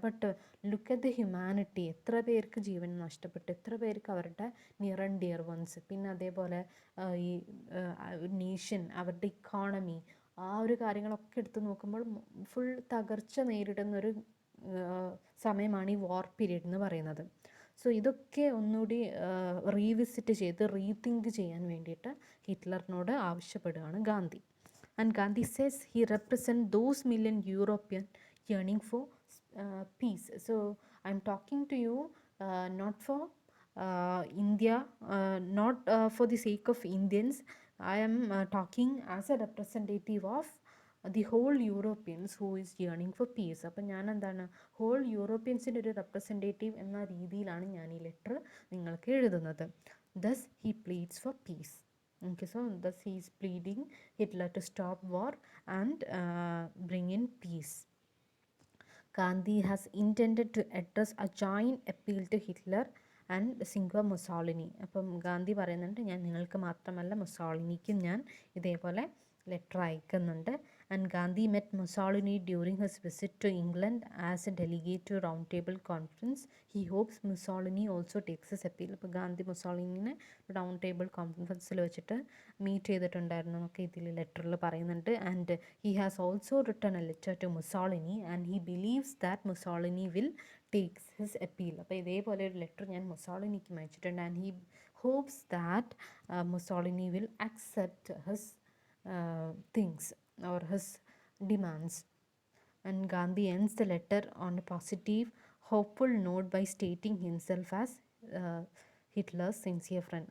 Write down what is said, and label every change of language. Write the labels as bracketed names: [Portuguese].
[English] but look at the humanity, [Malayalam] എത്ര പേർക്ക് ജീവൻ നഷ്ടപ്പെട്ടു, എത്ര പേർക്ക് അവരുടെ നിയർ ആൻഡ് ഡിയർ വൺസ്, പിന്നെ അതേപോലെ ഈ നേഷൻ, അവരുടെ ഇക്കോണമി, ആ ഒരു കാര്യങ്ങളൊക്കെ എടുത്ത് നോക്കുമ്പോൾ ഫുൾ തകർച്ച നേരിടുന്നൊരു സമയമാണ് ഈ വാർ പീരീഡ് എന്ന് പറയുന്നത്. സോ ഇതൊക്കെ ഒന്നുകൂടി റീവിസിറ്റ് ചെയ്ത് റീതിങ്ക് ചെയ്യാൻ വേണ്ടിയിട്ട് ഹിറ്റ്ലറിനോട് ആവശ്യപ്പെടുകയാണ് Gandhi. [English] And Gandhi says he represent those million European yearning for peace. So I'm talking to you not for India, not for the sake of Indians. I am talking as a representative of the whole Europeans who is yearning for peace. [Malayalam] അപ്പം ഞാൻ എന്താണ്, whole യൂറോപ്യൻസിൻ്റെ ഒരു representative എന്ന രീതിയിലാണ് ഞാൻ ഈ letter നിങ്ങൾക്ക് എഴുതുന്നത്. [English] Thus he pleads for peace. Okay, so thus he is pleading Hitler to stop war and bring in peace. Gandhi has intended to address a joint appeal to Hitler and സിംഗ്വ Mussolini. [Malayalam] അപ്പം ഗാന്ധി പറയുന്നുണ്ട്, ഞാൻ നിങ്ങൾക്ക് മാത്രമല്ല മുസോളിനിക്കും ഞാൻ ഇതേപോലെ letter അയക്കുന്നുണ്ട്. [English] And Gandhi met Mussolini during his visit to England as a delegate to round table conference. He hopes Mussolini also takes his appeal. [Malayalam] അപ്പോൾ Gandhi മുസോളിനിനെ round table കോൺഫറൻസിൽ വെച്ചിട്ട് മീറ്റ് ചെയ്തിട്ടുണ്ടായിരുന്നു എന്നൊക്കെ ഇതിൽ ലെറ്ററിൽ പറയുന്നുണ്ട്. [English] And he has also written a letter to Mussolini and he believes that Mussolini will takes his appeal. [Malayalam] അപ്പോൾ ഇതേപോലെ ഒരു ലെറ്റർ ഞാൻ മുസോളിനിക്ക് അയച്ചിട്ടുണ്ട്. [English] And he hopes that Mussolini will accept his things or his demands. And Gandhi ends the letter on a positive, hopeful note by stating himself as Hitler's sincere friend.